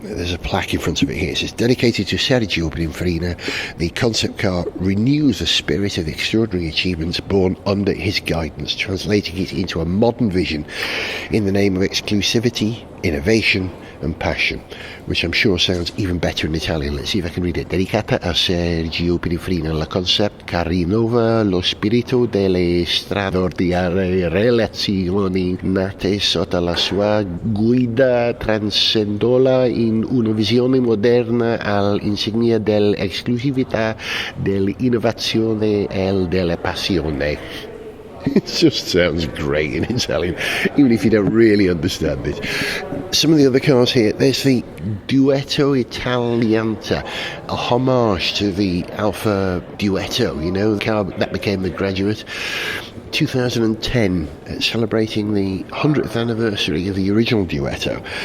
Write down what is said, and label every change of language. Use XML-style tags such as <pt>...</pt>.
<en>There's a plaque in front of it here. It says, dedicated to Sergio Pininfarina, the concept car renews the spirit of the extraordinary achievements born under his guidance, translating it into a modern vision in the name of exclusivity, innovation and passion, which I'm sure sounds even better in Italian. Let's see if I can read it.</en> <it>Dedicata a Sergio Pininfarina, la concept che rinnova lo spirito delle straordinarie relazioni nate sotto la sua guida, transendola in una visione moderna all'insegna dell'esclusività, dell'innovazione e della passione.</it> <en>It just sounds great in Italian, even if you don't really understand it. Some of the other cars here, there's the Duetto Italianta, a homage to the Alfa Duetto, you know, the car that became the Graduate. 2010, celebrating the 100th anniversary of the original Duetto.</en>